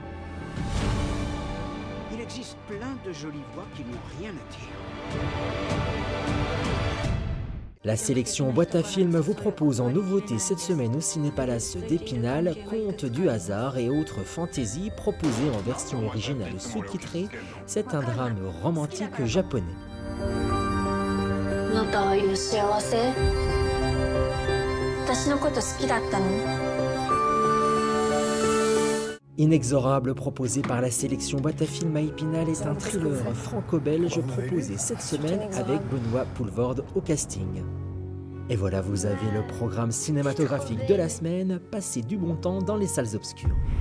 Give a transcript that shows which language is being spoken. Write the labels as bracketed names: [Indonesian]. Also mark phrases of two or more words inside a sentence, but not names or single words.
[French] Il existe plein de jolies voix qui n'ont rien à dire. La sélection Boîte à Films vous propose en nouveauté cette semaine au Cinépalace d'Épinal Contes du hasard et autres fantaisies proposées en version originale sous-titrée. C'est un drame romantique japonais. [Japanese] あなたは今幸せ？私のこと好きだったの？ [French] Inexorable, proposé par la sélection Boîte à Films à Épinal, est un thriller franco-belge proposé cette semaine avec Benoît Poulvorde au casting. Et voilà, vous avez le programme cinématographique de la semaine. Passez du bon temps dans les salles obscures.